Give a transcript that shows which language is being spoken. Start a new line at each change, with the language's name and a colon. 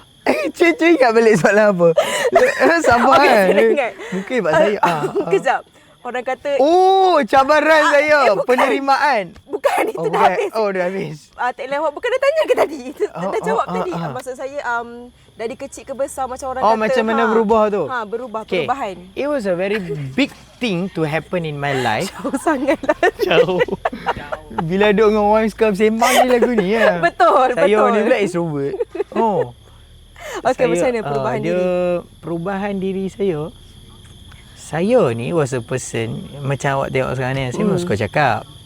Malay: Cuy ingat balik soalan apa? Sabar kan? Mungkin sebab saya. Kejap. Orang kata... cabaran saya. Penerimaan. Bukan, itu dah habis. Dah habis. Tak lewat. Bukan dah tanya ke tadi? Dah jawab tadi. Maksud saya... dari kecil ke besar macam orang kata. Macam mana berubah tu? Berubah, perubahan.
English: It was a very big thing to happen in my life.
Malay: Jauh sangat lah. Jauh. Bila duduk dengan orang suka sembang ni lagu ni ya. Betul.
English: Saya on the black is Robert.
Malay: Okey, macam mana perubahan diri? Perubahan diri saya ni
English: was a person,
Malay: macam awak tengok sekarang ni, saya memang suka cakap.